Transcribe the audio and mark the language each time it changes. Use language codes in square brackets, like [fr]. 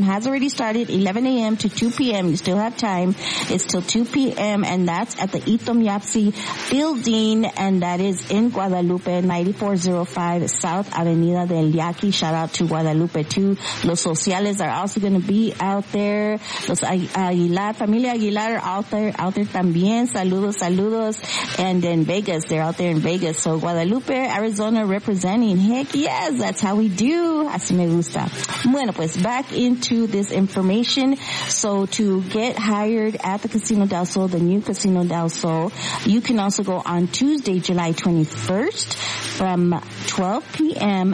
[en] Has already started, 11 a.m. to 2 p.m. You still have time. It's till 2 p.m., and that's at the Itom Yapsi Building, and that is in Guadalupe, 9405 South Avenida del Yaqui. Shout out to Guadalupe, too. Los Sociales are also going to be out there. Los Aguilar, Familia Aguilar are out there también. [es] Saludos, saludos. [en] And in Vegas, they're out there in Vegas. So Guadalupe, Arizona representing. Heck yes, that's how we do. [es] Así me gusta. Bueno, pues [en] back into this information. So to get hired at the Casino Del Sol, the new Casino Del Sol, you can also go on Tuesday, July 21st from 12 p.m.